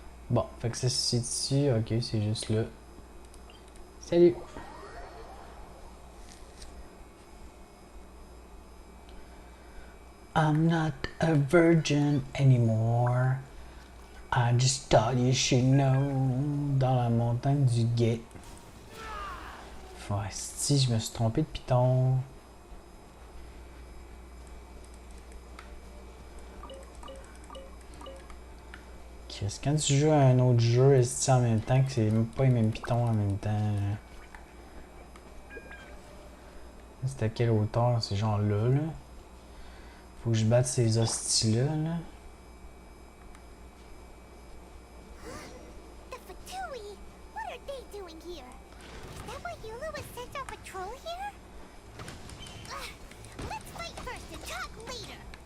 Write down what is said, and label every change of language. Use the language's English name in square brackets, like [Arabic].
[French] Bon, fait que ça c'est ici. Ok, c'est juste là. Salut. [English] I'm not a virgin anymore. I just thought you should know. [French] Dans la montagne du guet. Ouais, si je me suis trompé de piton. Chris, quand tu joues à un autre jeu, est-ce en même temps que c'est même pas les mêmes pitons en même temps? C'était quelle hauteur? C'est genre là, là. Faut que je batte ces hosties-là, là. [English] The Fatui! What are they doing here? Is that why Eula was sent on patrol here? Let's fight first and talk later!